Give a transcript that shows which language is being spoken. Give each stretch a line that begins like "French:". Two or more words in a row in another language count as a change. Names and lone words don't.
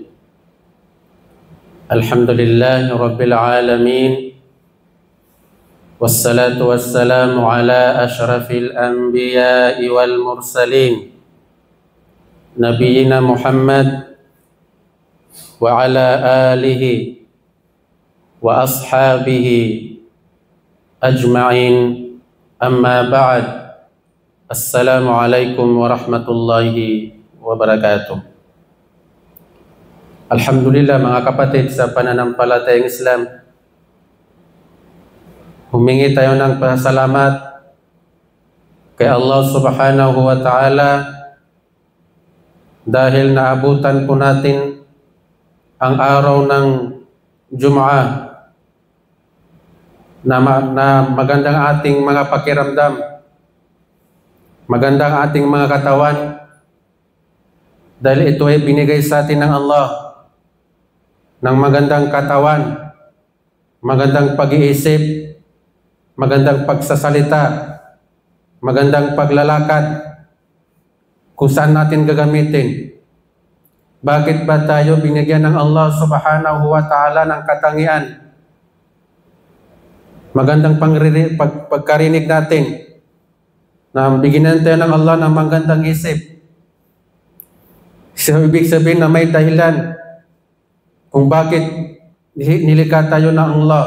Arabic: الحمد لله رب العالمين، والصلاة والسلام على أشرف الأنبياء والمرسلين نبينا محمد وعلى آله وأصحابه أجمعين. أما بعد. السلام عليكم ورحمة الله وبركاته.
Filipino: Alhamdulillah mga kapatid, sa pananampalatayang Islam, humingi tayo ng pasalamat kay Allah
Arabic: سبحانه وتعالى
Filipino: dahil naabutan po natin ang araw ng Jum'ah na magandang ating mga pakiramdam, magandang ating mga katawan, dahil ito ay binigay sa atin ng Allah ng magandang katawan, magandang pag-iisip, magandang pagsasalita, magandang paglalakad, kung saan natin gagamitin. Bakit ba tayo binigyan ng Allah
Arabic: سبحانه وتعالى
Filipino: ng katangian? Magandang pagkarinig natin, na bigyan tayo ng Allah ng magandang isip. So, ibig sabihin na may dahilan kung bakit nilikha tayo ng Allah.